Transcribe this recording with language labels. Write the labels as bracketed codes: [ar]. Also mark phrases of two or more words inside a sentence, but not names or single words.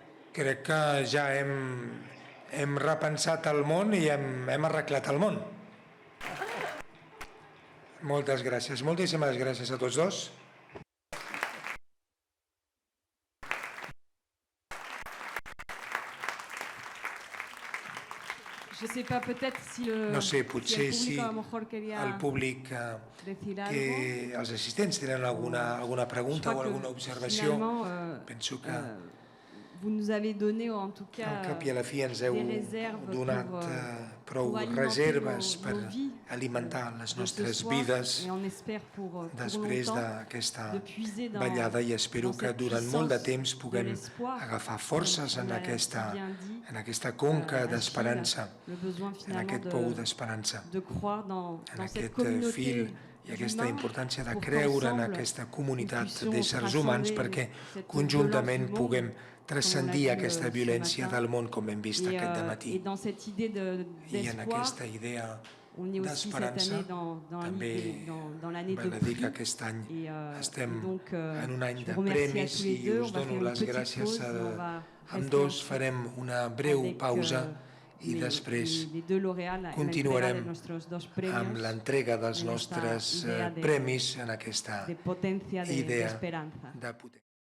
[ca] Crec que ja hem repensat el món i hem arreglat el món. Moltes gràcies. Moltíssimes gràcies a tots dos. [fr] Je sais pas, peut-être si [ca] No sé, potser si [es] a lo mejor quería [ca] el públic, [es] decir algo. [ca] que els assistents tenen alguna pregunta o alguna observació. Penso que [fr] vous nous avez donné, en tout cas, [ca] al cap i a la fi ens heu [fr] des réserves [ca] donat prou [fr] pour alimenter [ca] reserves per [fr] nos vies [ca] alimentar les [fr] de ce [ca] nostres [fr] soir, [ca] vides [fr] et on espère pour [ca] després [fr] longtemps [ca] d'aquesta [fr] de puiser dans [ca] ballada i espero [fr] dans [ca] que [fr] cette [ca] durant molt de [fr] puissance [ca] temps puguem [fr] de l'espoir, [ca] agafar forces [fr] comme [ca] en [fr] on l'a [ca] aquesta, [fr] si bien dit, [ca] en aquesta conca [fr] à [ca] d'esperança, [fr] le besoin [ca] en [fr] finalement [ca] aquest pou d'esperança, [fr] de croire dans [ca] en [fr] cette [ca] aquest [fr] communauté [ca] fil i aquesta [fr] d'humains [ca] importància de [fr] pour [ca] creure en [fr] qu'ensemble, [ca] aquesta comunitat [fr] nous [ca] d'éssers [fr] puissions [ca] humans [fr] transcender [ca] perquè [fr] cette [ca] conjuntament [fr] violence du [ca] puguem [fr] monde, [ca] transcendir [fr] com on l'a dit, [ca] aquesta [fr] ce [ca] violència [fr] matin. [ca] del món com hem vist aquest dematí. [fr] Et dans cette idée [ca] I en [fr] d'espoir, [ca] aquesta idea [fr] on est aussi cette [ca] d'esperança [fr] année [ca] també [fr] dans l'année de [ca] val a dir que [fr] prix. [ca] aquest any [fr] Et, [ca] estem [fr] donc, [ca] en un any [fr] je [ca] de [fr] vous remercie à [ca] premis [fr] tous les [ca] i [fr] deux. [ca] us [fr] On va [ca] dono [fr] faire une [ca] les [fr] petite [ca] gràcies [fr] pause [ca] a [fr] et on va [ca] ambdós. [fr] rester [ca] Farem una breu [fr] avec, [ca] pausa i [fr] les [ca] després deux lauréats, la continuarem [es] entrega de nuestros dos premios [ca] amb l'entrega dels [es] en esta [ca] nostres [es] idea de [ca] premis en aquesta [es] de potencia de [ca] idea [es] esperanza. [ca] de potència.